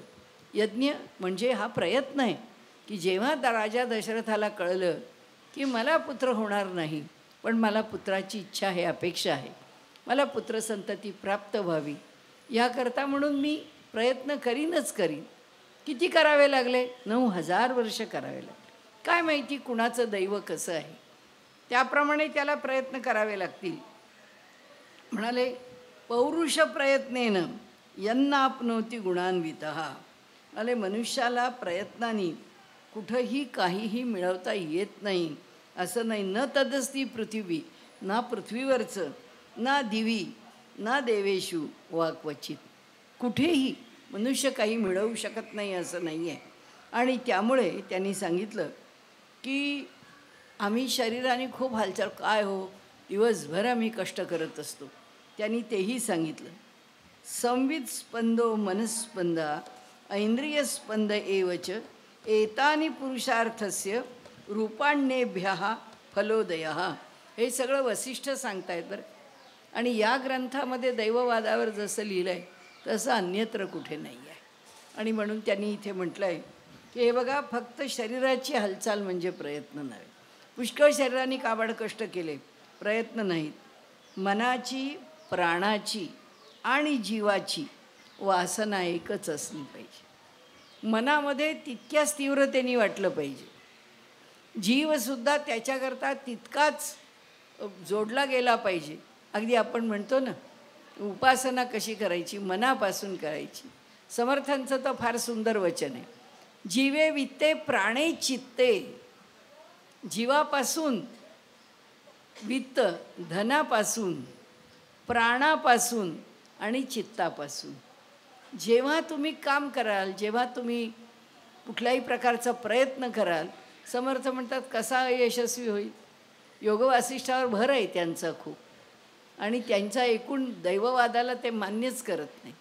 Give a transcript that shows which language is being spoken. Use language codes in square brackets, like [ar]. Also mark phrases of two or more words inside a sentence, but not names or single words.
[mr] यज्ञ म्हणजे हा प्रयत्न आहे की जेव्हा राजा दशरथाला कळलं की मला पुत्र होणार नाही, पण मला पुत्राची इच्छा आहे, अपेक्षा आहे, मला पुत्रसंतती प्राप्त व्हावी, याकरता म्हणून मी प्रयत्न करीनच करीन. किती करावे लागले? 9,000 वर्ष करावे लागले. काय माहिती कुणाचं दैव कसं आहे, त्याप्रमाणे त्याला प्रयत्न करावे लागतील. [sa] म्हणाले पौरुष प्रयत्नेन यन्नाप्नोति गुणान्वितः. [mr] म्हणाले मनुष्याला प्रयत्नाने कुठंही काहीही मिळवता येत नाही असं नाही. [sa] न तदस्ती पृथ्वी, ना पृथ्वीवरचं, ना दिवी, ना देवेषु वा क्वचित. [mr] कुठेही मनुष्य काही मिळवू शकत नाही असं नाही आहे. आणि त्यामुळे त्यांनी सांगितलं की आम्ही शरीराने खूप हालचाल, काय हो दिवसभर आम्ही कष्ट करत असतो. त्यांनी तेही सांगितलं. [sa] संवित स्पंदो मनस्पंदा ऐंद्रियस्पंद एवच एतानि पुरुषार्थस्य रूपाण्येभ्यः फलोदयः. [mr] हे सगळं वसिष्ठ सांगतायत बरं. आणि या ग्रंथामध्ये दैववादावर जसं लिहिलं आहे तसं अन्यत्र कुठे नाही आहे. आणि म्हणून त्यांनी इथे म्हटलं आहे की हे बघा, फक्त शरीराची हालचाल म्हणजे प्रयत्न नव्हे. पुष्कळ शरीराने काबाड कष्ट केले, प्रयत्न नाहीत. मनाची, प्राणाची आणि जीवाची वासना एकच असली पाहिजे. मनामध्ये तितक्याच तीव्रतेने वाटलं पाहिजे. जीवसुद्धा त्याच्याकरता तितकाच जोडला गेला पाहिजे. अगदी आपण म्हणतो ना, उपासना कशी करायची, मनापासून करायची. समर्थांचं तर फार सुंदर वचन आहे, जीवे वित्ते प्राणे चित्ते. जीवापासून, वित्त धनापासून, प्राणापासून आणि चित्तापासून जेव्हा तुम्ही काम कराल, जेव्हा तुम्ही कुठल्याही प्रकारचा प्रयत्न कराल, समर्थ म्हणतात कसा यशस्वी होईल. योगवासिष्ठावर भर आहे त्यांचा खूप. आणि त्यांचा एकूण दैववादाला ते मान्यच करत नाही.